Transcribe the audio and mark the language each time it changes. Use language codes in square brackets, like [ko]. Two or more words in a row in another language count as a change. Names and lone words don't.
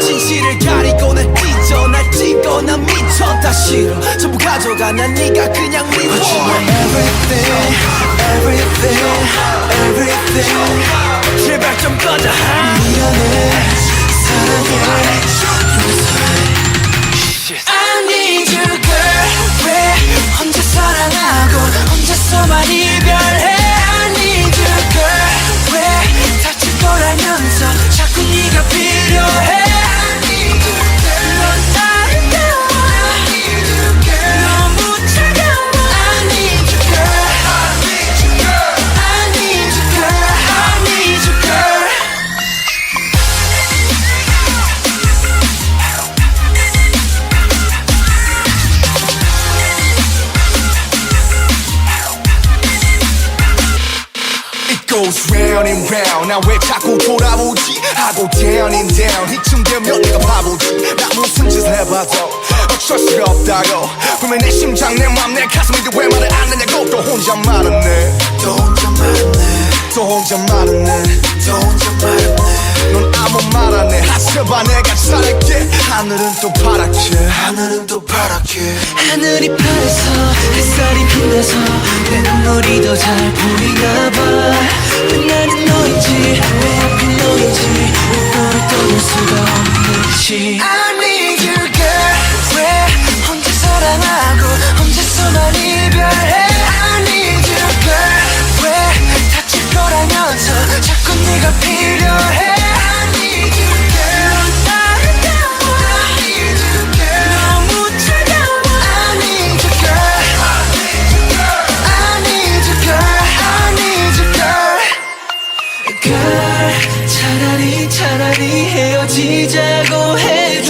[ko] 진실을 가리고 날 찢어 날 찢고 난 미쳐 다 싫어 전부 가져가 난 네가 그냥 미워 [en] Everything Everything Everything [ko] 제발 좀 꺼져 미안해 사랑해 [en] I need you girl [ko] 왜 혼자 사랑하고 혼자서만 이별해 [en] I need you girl [ko] 왜 다칠 걸 알면서 자꾸 네가 필요해 [en] I need you girl [ko] 넌 아름다워 [en] I need you girl [ko] 너무 차가워 [en] I need you girl I need you girl I need you girl I need you girl goes round and round [ko] 나 왜 자꾸 돌아오지 하고 [en] down and down [ko] 이쯤 되면 내가 바보지 나 무슨 짓을 해봐도 어쩔 수가 없다고 분명 내 심장 내 맘 내 가슴인데 왜 말을 안 하냐고 또 혼자 말았네 [en] 또 혼자 말았네 또 혼자 말았네 또 혼자 말았네 넌 아무 말 안 해 하셔봐 내가 잘할게 하늘은 또 파랗게 하늘은 또 파랗게 하늘이 파래서 햇살이 빛나서 내 눈물이 더 잘 보이나 봐왜 나는 너인지 왜 하필 너인지 너를 떠날 수가 없는지 I need you girl 왜 혼자 사랑하고 혼자서만 이별해 I need you girl 왜 다칠 걸 알면서 자꾸 네가 필요해 I need you girl 넌 아름다워 I need you girl 너무 차가워 I need you girl I need you girl I need you girl girl 차라리 헤어지자고 해